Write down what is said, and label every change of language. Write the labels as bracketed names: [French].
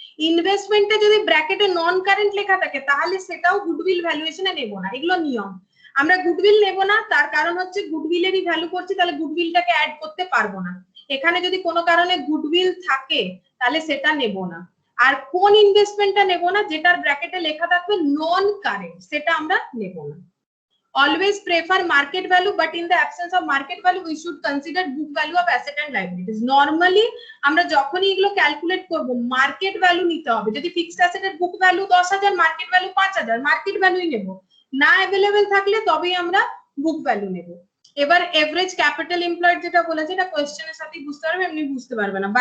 [Bangla] ইনভেস্টমেন্টে যদি ব্র্যাকেটে নন কারেন্ট লেখা থাকে তাহলে সেটাও গুডউইল ভ্যালুয়েশনে নেব না, এগুলো নিয়ম। আমরা গুডউইল নেব না, তার কারণ হচ্ছে গুডউইলেরই ভ্যালু করছি, তাহলে গুডউইলটাকে অ্যাড করতে পারবো না। এখানে যদি কোনো কারণে গুডউইল থাকে তাহলে সেটা নেব না। আর কোন ইনভেস্টমেন্টটা নেব না? যেটার ব্র্যাকেটে লেখা থাকবে নন কারেন্ট, সেটা আমরা নেব না। [English] Always prefer market value, but in the absence of market value we should consider book value of asset and liabilities. [Bangla] Normally আমরা যখনই এগুলো ক্যালকুলেট করব মার্কেট ভ্যালু নিতে হবে। যদি fixed অ্যাসেটের book value 10,000, market value 5,000, market ভ্যালুই নেব। না अवेलेबल থাকলে তবেই আমরা বুক ভ্যালু নেব। এবার এভারেজ ক্যাপিটাল এমপ্লয়েড যেটা বলেছে এটা কোশ্চেনের সাথেই বুঝতে পারবে, এমনি বুঝতে পারবে না।